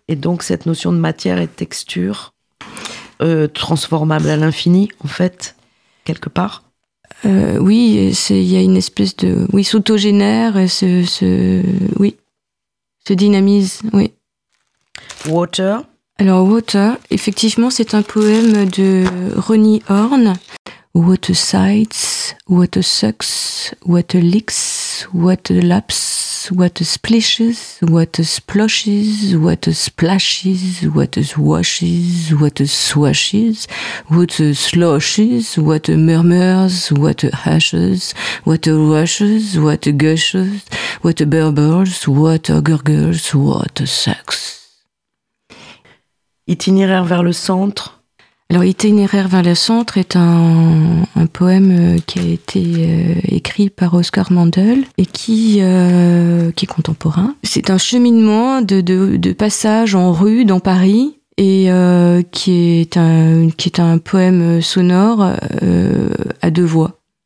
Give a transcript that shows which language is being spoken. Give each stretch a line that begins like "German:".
French: Et donc cette notion de matière et de texture. Transformable à l'infini, en fait, quelque part. Oui, il y a une espèce de s'autogénère, se dynamise, oui.
English: Water.
French: Alors Water, effectivement, c'est un poème de Ronnie Horne.
English: What a sight, what a sucks, what a licks, what a laps, what a splishes, what a splashes, what a splashes, what a swashes, what a swashes, what a sloshes, what a murmurs, what a hushes, what a rushes, what a gushes, what a burbles, what a gurgles, what a sucks.
French: Itinéraire vers le centre. Alors, Itinéraire vers le centre est un poème qui a été écrit par Oscar Mandel et qui est contemporain. C'est un cheminement de passage en rue dans Paris et qui est un poème sonore à deux voix.